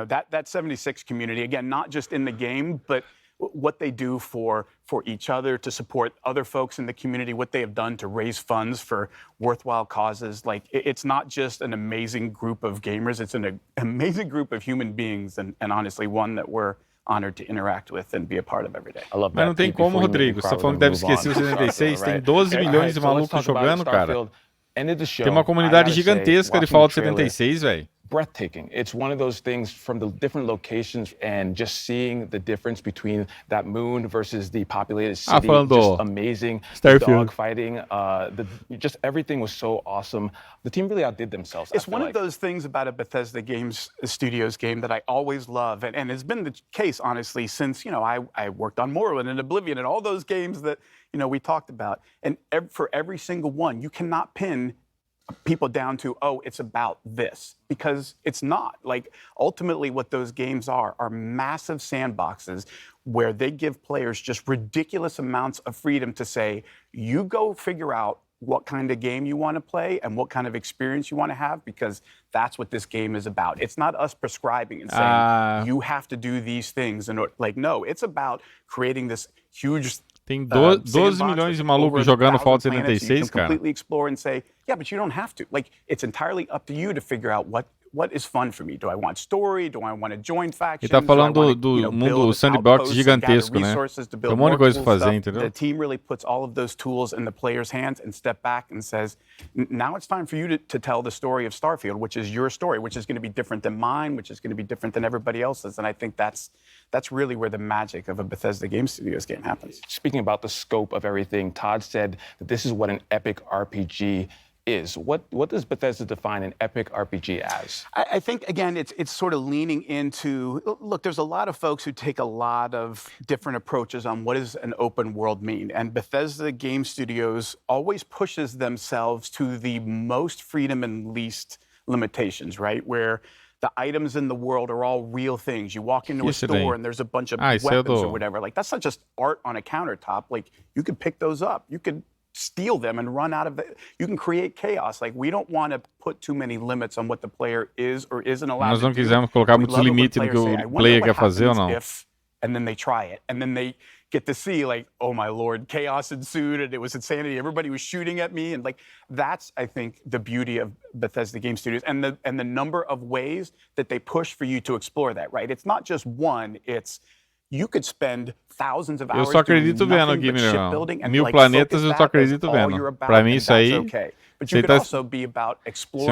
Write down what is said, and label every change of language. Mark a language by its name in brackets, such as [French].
[English] That 76 community, again, not just in the game, but what they do for each other, to support other folks in the community, what they have done to raise funds for worthwhile causes. Like, it's not just an amazing group of gamers, it's an amazing group of human beings, and honestly, one that we're honored to interact with and be a part of every day. I love that. [Portuguese] Mas não tem como, Rodrigo. Você tá falando que deve esquecer o 76. Tem 12 milhões de malucos jogando, cara. Tem uma comunidade gigantesca de Fallout 76, velho. [English] Breathtaking. It's one of those things from the different locations and just seeing the difference between that moon versus the populated city. Just amazing. Dog fighting. Just everything was so awesome. The team really outdid themselves. It's one of those things about a Bethesda Studios game that I always love, and it's been the case, honestly, since I worked on Morrowind and Oblivion and all those games that we talked about. And for every single one, you cannot pin people down to, oh, it's about this, because it's not. Like, ultimately what those games are massive sandboxes where they give players just ridiculous amounts of freedom to say, you go figure out what kind of game you want to play and what kind of experience you want to have, because that's what this game is about. It's not us prescribing and saying, you have to do these things. And like, no, it's about creating this huge [Portuguese] Tem 12 milhões de malucos jogando Fallout 76, cara. [English] Completely explore and say, yeah, but you don't have to. Like, it's entirely up to you to figure out what is fun for me? Do I want story? Do I want to join factions? [Portuguese] Ele tá falando do mundo sandbox gigantesco, né? Tem um monte de coisa pra fazer, entendeu? [English] The team really puts all of those tools in the player's hands and step back and says, now it's time for you to tell the story of Starfield, which is your story, which is going to be different than mine, which is going to be different than everybody else's. And I think that's really where the magic of a Bethesda Game Studios game happens. Speaking about the scope of everything, Todd said that this is what an epic RPG is. What does Bethesda define an epic RPG as? I think, again, it's sort of leaning into, look, there's a lot of folks who take a lot of different approaches on what does an open world mean. And Bethesda Game Studios always pushes themselves to the most freedom and least limitations, right? Where the items in the world are all real things. You walk into a store and there's a bunch of weapons or whatever. Like, that's not just art on a countertop. Like, you could pick those up. You could steal them and run out of it. You can create chaos. Like, we don't want to put too many limits on what the player is or isn't allowed [Portuguese] Nós não [English] to do. [Portuguese] quisemos colocar muitos limites no que o player quer fazer ou não. [English] And then they try it. And then they get to see, like, oh my Lord, chaos ensued and it was insanity. Everybody was shooting at me. And like, that's, I think, the beauty of Bethesda Game Studios and the number of ways that they push for you to explore that, right? It's not just one, it's you could spend thousands of hours [Portuguese] eu só acredito vendo aqui, Mineirão. 1000 planetas eu só acredito vendo. Pra mim isso aí... [English] But you could also be about exploring